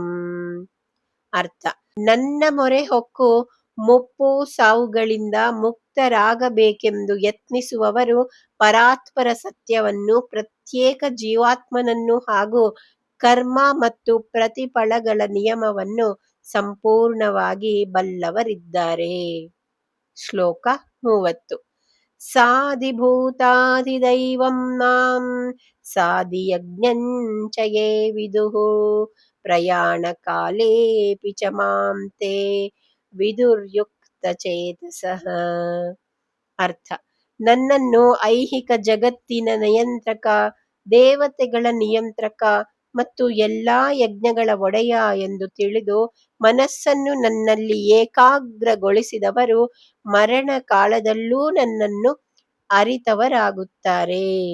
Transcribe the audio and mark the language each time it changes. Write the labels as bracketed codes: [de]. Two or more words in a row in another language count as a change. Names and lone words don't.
[kn] ಅರ್ಥ: ನನ್ನ ಮೊರೆ ಹೊಕ್ಕು ಮುಪ್ಪು ಸಾವುಗಳಿಂದ ಮುಕ್ತರಾಗಬೇಕೆಂದು ಯತ್ನಿಸುವವರು ಪರಾತ್ಪರ ಸತ್ಯವನ್ನು, ಪ್ರತ್ಯೇಕ ಜೀವಾತ್ಮನನ್ನು ಹಾಗೂ ಕರ್ಮ ಮತ್ತು ಪ್ರತಿಫಲಗಳ ನಿಯಮವನ್ನು ಸಂಪೂರ್ಣವಾಗಿ ಬಲ್ಲವರಿದ್ದಾರೆ. ಶ್ಲೋಕ 30. [sa] ಸಾಧಿಭೂತಾಧಿದೈವಂ ಮಾಂ ಸಾಧಿಯಜ್ಞಂಚ ಯೇ ವಿದುಃ ಪ್ರಯಾಣ ಕಾಲೇಪಿ ಚ ಮಾಂ ತೇ ವಿದುರ್ಯುಕ್ತಚೇತಸಃ. [kn] ಅರ್ಥ: ನನ್ನನ್ನು ಐಹಿಕ ಜಗತ್ತಿನ ನಿಯಂತ್ರಕ, ದೇವತೆಗಳ ನಿಯಂತ್ರಕ ಮತ್ತು ಎಲ್ಲಾ ಯಜ್ಞಗಳ ಒಡೆಯ ಎಂದು ತಿಳಿದು ಮನಸ್ಸನ್ನು ನನ್ನಲ್ಲಿ ಏಕಾಗ್ರಗೊಳಿಸಿದವರು ಮರಣ ಕಾಲದಲ್ಲೂ ನನ್ನನ್ನು ಅರಿತವರಾಗುತ್ತಾರೆ.